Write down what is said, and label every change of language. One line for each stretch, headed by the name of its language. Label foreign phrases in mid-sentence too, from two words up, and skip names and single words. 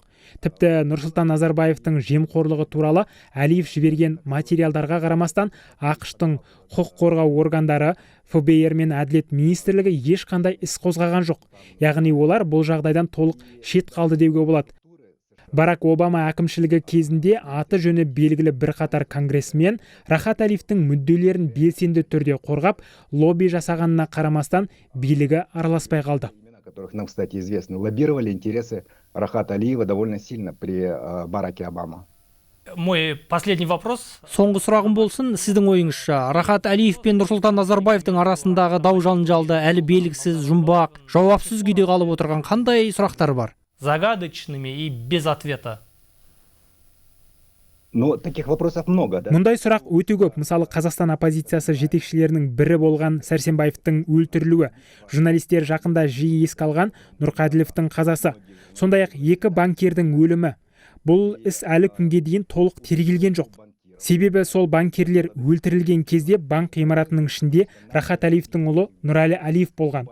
Kazakh: Тіпті Нұрсұлтан Назарбаевтың жемқорлығы туралы Әлиев жіберген материалдарға қарамастан, ақштың құқық қорғау органдары, ФБР мен Әділет министрлігі ешқандай іс қозғаған жоқ. Яғни олар бұл жағдайдан толық шет қалды деуге болады. Барак Обама әкімшілігі кезінде аты жөні белгілі бірқатар конгрессмен Рахат Әлиевтің мүдделерін белсенді түрде қорғап, лобби жасағанына қарамастан билігі араласпай қалды.
Russian: Которых нам, кстати, известно, лоббировали интересы Рахата Әлиева довольно сильно при Бараке Обама. Мой последний вопрос.
Kazakh: Соңғы сұрағым болсын, сіздің ойыңызша, Рахат Әлиев пен Нұрсұлтан Назарбаевтың арасындағы дау-жанжалды әлі белгісіз, жұмбақ, жауапсыз күйде қалып отырған қандай сұрақтар бар?
Russian: Загадочными и без ответа. Но таких вопросов много, да?
Kazakh: Мұндай сұрақ өте көп. Мысалы, Қазақстан оппозициясы жетекшілерінің бірі болған Сәрсенбаевтың өлтірілуі, журналистер жақында жиі еске алған Нұрқаділовтың қазасы, сондай-ақ екі банкердің өлімі. Бұл іс әлі күнге дейін толық тергелген жоқ. Себебі сол банкерлер өлтірілген кезде банк ғимаратының ішінде Рахат Әлиевтің ұлы Нұралы Әлиев болған.